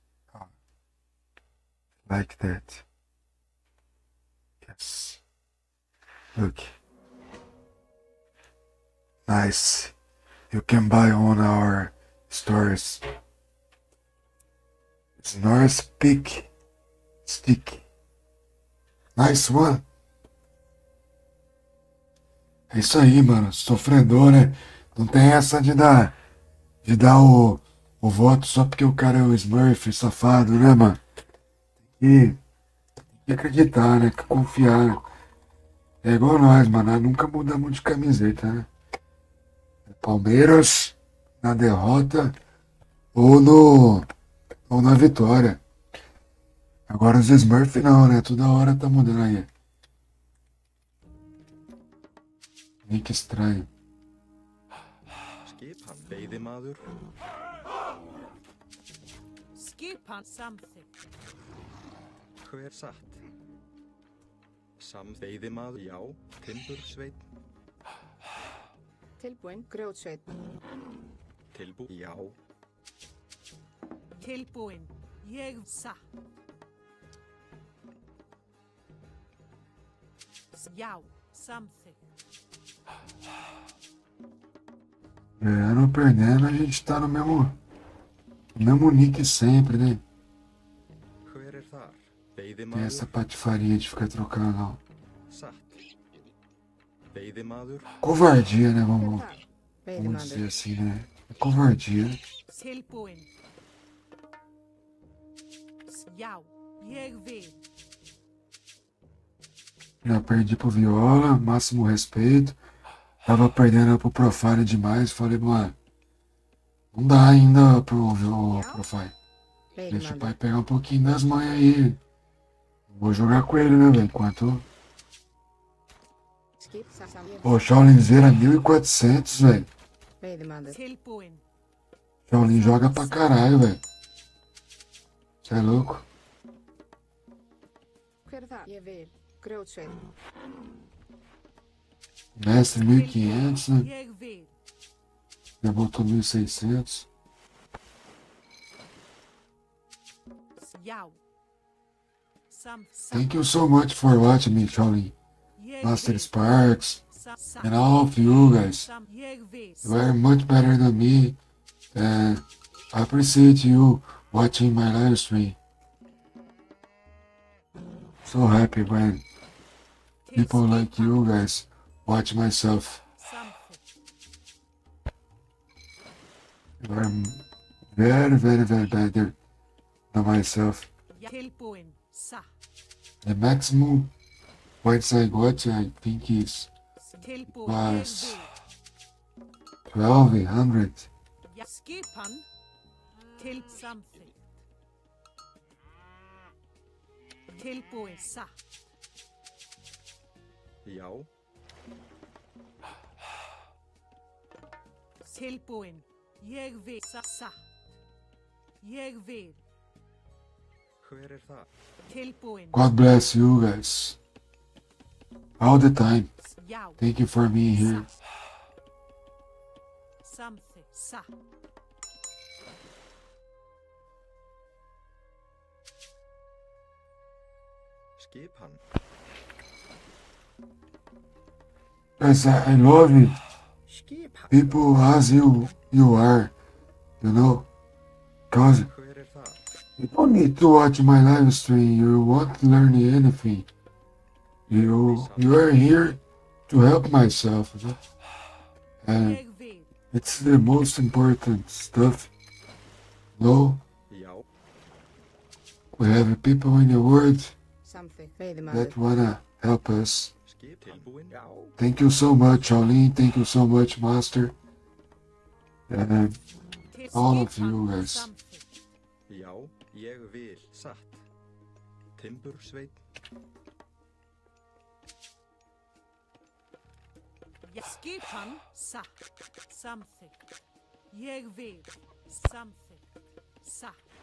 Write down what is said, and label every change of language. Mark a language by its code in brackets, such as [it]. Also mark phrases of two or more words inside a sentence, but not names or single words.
[en] Like that. Yes. Look. Nice. You can buy on our stores. It's Norris Peak Stick. Nice one. [pt] É isso aí, mano. Sofredor, né? Não tem essa de dar o voto só porque o cara é o Smurf, safado, né, mano? Tem que acreditar, né? Que confiar, né? É igual nós, mano. Nós nunca mudamos de camiseta, né? Palmeiras na derrota ou na vitória. Agora os Smurf não, né? Toda hora tá mudando aí. Nick estranho. [is] Skipan veiðimaður. Skipan samþykkt. Hver satt? Veiðimaður, já. Timbursveinn. Tilbúin, grjótsveit. Já. Tilbúin. Ég satt. Já, samþykkt. [pt] Ganhando ou perdendo, a gente tá no mesmo nick sempre, né? [is] Hver þar? [pt] Tem essa [is] Veiðimaður. [pt] patifaria de ficar trocando, não. [is] Satt. Veiðimaður. [pt] Covardia, né? Vamos dizer [is] Veiðimaður. [pt] assim, né? É covardia. [is] Tilbúin. Já, ég vil. [pt] Já perdi pro Viola, máximo respeito. Tava perdendo pro Profile demais. Falei, mano, não dá ainda pro Profile. Deixa o pai [is] Veiðimaður. [pt] pegar um pouquinho das manhas aí. Vou jogar com ele, né, velho? Enquanto. [is] Skip, sam, [pt] Pô, Shaolinzeira 1400, velho. [is] Veiðimaður. Tilbúin. [pt] Shaolin joga pra caralho, velho. Cê é louco? [is] Hver er það? Ég vil. Grjótsveit. [pt] Mestre 1500, né? [is] Ég vil. [pt] Já botou 1600. [is] Já. [en] Thank you so much for watching me, Shaolin. Master Sparks, and all of you guys. [is] Ég vil. [en] You are much better than me, and I appreciate you watching my live stream. So happy when people like you guys watch myself. You are very, very, very better than myself. [is] Tilbúin. Satt. [en] The maximum points I got, I think, is [is] Tilbúin. [en] Was. [is] Ég vil. [en] 1200. [is] Ja, skipan. Til samþykkt. Tilbúin. Satt. Já. Tilbúin. Ég vil. Satt. Ég vil. Hver það? Tilbúin. [en] God bless you guys. All the time. [is] Já. [en] Thank you for being here. [is] Samþykkt. Satt. Skipan. [en] Guys, I love it. [is] Skipan. [en] People as you are, you know. Cause [is] Hver það? [en] you don't need to watch my live stream. You won't learn anything. You are here to help myself. You know? And [is] Ég vil. [en] it's the most important stuff. No, [is] Já. [en] we have people in the world [is] Samþykkt. Veiðimaður. [en] that wanna help us. [is] Skip. Tilbúin. Já. [en] Thank you so much, Shaolin. Thank you so much, Master. And [is] Til [en] all of [is] skipan. [en] you guys. [is] Samþykkt. Já. Ég vil. Satt. Timbursveinn. Ja, skipan. Satt. Samþykkt. Ég vil. Samþykkt. Satt.